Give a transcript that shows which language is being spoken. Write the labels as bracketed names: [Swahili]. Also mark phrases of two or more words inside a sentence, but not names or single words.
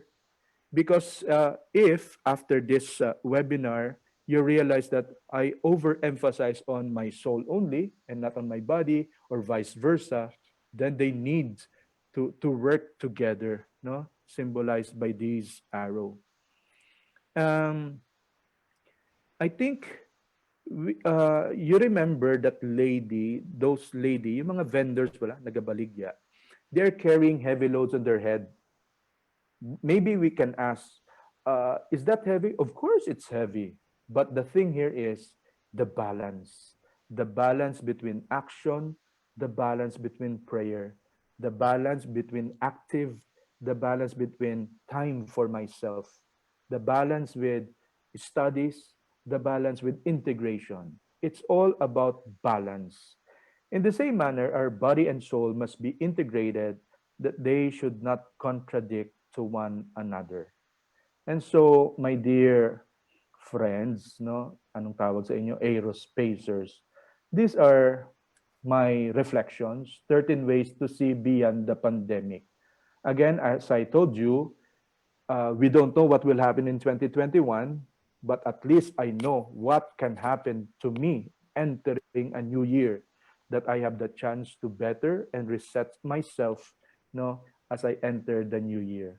[English] Because if after this webinar, you realize that I overemphasize on my soul only and not on my body, or vice versa, then they need to work together, no? Symbolized by these arrow. Um, I think you remember that lady, those lady, [Hiligaynon] yung mga vendors wala, nagabaligya, [English] they're carrying heavy loads on their head. Maybe we can ask, is that heavy? Of course it's heavy. But the thing here is the balance between action, the balance between prayer, the balance between active, the balance between time for myself, the balance with studies, the balance with integration. It's all about balance. In the same manner, our body and soul must be integrated, that they should not contradict to one another. And so, my dear friends, [Hiligaynon] no, anong tawag sa inyo, aerospacers, [English] these are my reflections, 13 ways to see beyond the pandemic. Again, as I told you, we don't know what will happen in 2021, but at least I know what can happen to me entering a new year, that I have the chance to better and reset myself, no, as I enter the new year.